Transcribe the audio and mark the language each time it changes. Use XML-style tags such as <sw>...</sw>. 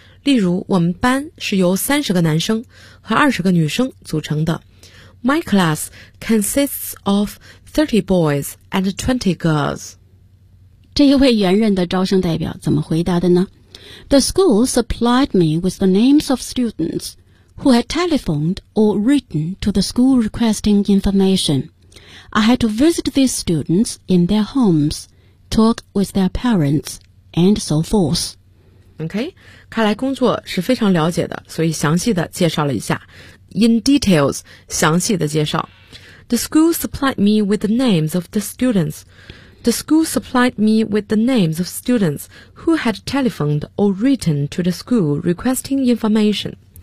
<zh>例如，我们班是由30个男生和20个女生组成的。</zh> <en>My class consists of 30 boys and 20 girls.</en> <zh>这一位原任的招生代表怎么回答的呢？</zh> <en>The school supplied me with the names of students who had telephoned or written to the school requesting information. I had to visit these students in their homes, talk with their parents, and so forth.</en> <zh>OK, 看来工作是非常了解的，所以详细的介绍了一下。</zh> <en>In details,</en> <zh>详细的介绍。</zh> <en>The school supplied me with the names of the students. The school supplied me with the names of students who had telephoned or written to the school requesting information.</en>